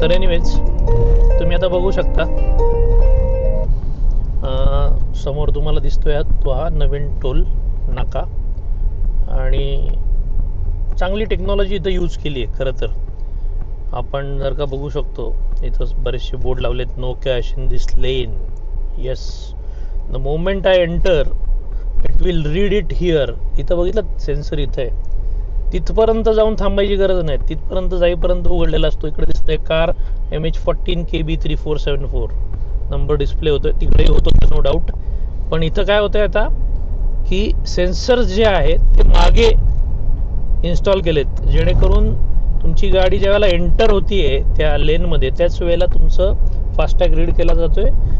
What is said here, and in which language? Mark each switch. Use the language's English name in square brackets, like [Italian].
[Marathi] तर एनिवेज तुम्ही आता बघू शकता, समोर तुम्हाला दिसतोय तो हा नवीन टोल नाका. आणि चांगली टेक्नॉलॉजी इथं यूज केली आहे खरं तर. आपण जर का बघू शकतो, इथं बरेचसे बोर्ड लावलेत, [English] No cash in this lane. Yes, the moment I enter it will read it here. [Marathi] इथं बघितलं सेन्सर इथं आहे, तिथपर्यंत जाऊन थांबायची गरज नाही. तिथपर्यंत जाईपर्यंत उघडलेला असतो. इकडे दिसतंय car MH14 KB 3474 number display होतोय, तिकडेही होतो नो डाऊट. पण इथं काय होतंय आता की सेन्सर जे आहेत ते मागे इन्स्टॉल केलेत, जेणेकरून तुमची गाडी ज्या वेळेला एंटर होतीये त्या लेनमध्ये, त्याच वेळेला तुमचं फास्टॅग रीड केला जातोय.